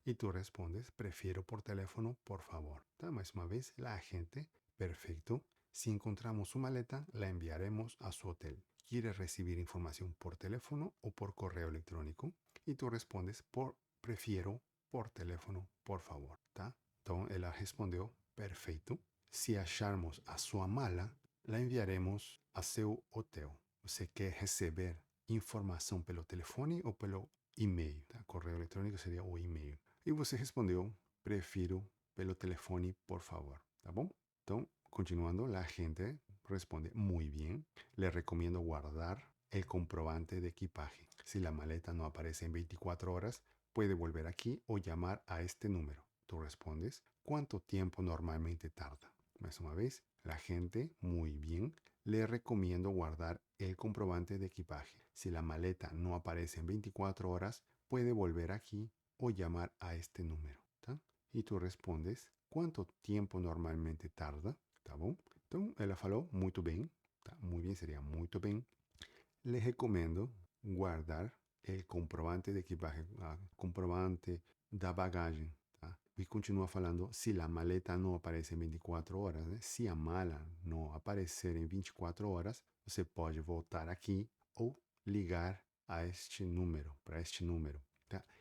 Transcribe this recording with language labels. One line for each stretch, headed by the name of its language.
Spanish: Y tú respondes, prefiero por teléfono, por favor. Más una vez, la gente, perfecto. Si encontramos su maleta, la enviaremos a su hotel. ¿Quiere recibir información por teléfono o por correo electrónico? Y tú respondes, prefiero por teléfono, por favor, tá?
Portuguese: Então, ela respondeu, perfeito. Se acharmos a sua mala, la enviaremos a seu hotel. Você quer receber informação pelo telefone ou pelo e-mail? Tá? Correio eletrônico seria o e-mail. E você respondeu, prefiro pelo telefone, por favor. Tá bom? Então, continuando,
Spanish: la gente responde, muy bien. Le recomiendo guardar el comprobante de equipaje. Si la maleta no aparece en 24 horas, puede volver aquí o llamar a este número. Tú respondes, ¿cuánto tiempo normalmente tarda? Más una vez, la gente, muy bien, le recomiendo guardar el comprobante de equipaje. Si la maleta no aparece en 24 horas, puede volver aquí o llamar a este número. ¿Tá? Y tú respondes, ¿cuánto tiempo normalmente tarda? Tá bom?
Portuguese: Então, ela falou, muito bem. Tá? Muito bem seria muito bem.
Spanish: Le recomiendo guardar el comprobante de equipaje,
Portuguese: comprobante da bagagem.
Spanish: Tá?
Portuguese: E continua falando, se a maleta não aparece em 24 horas, né? Se a mala não aparecer em 24 horas, você pode voltar aqui ou ligar a este número, para este número. Tá?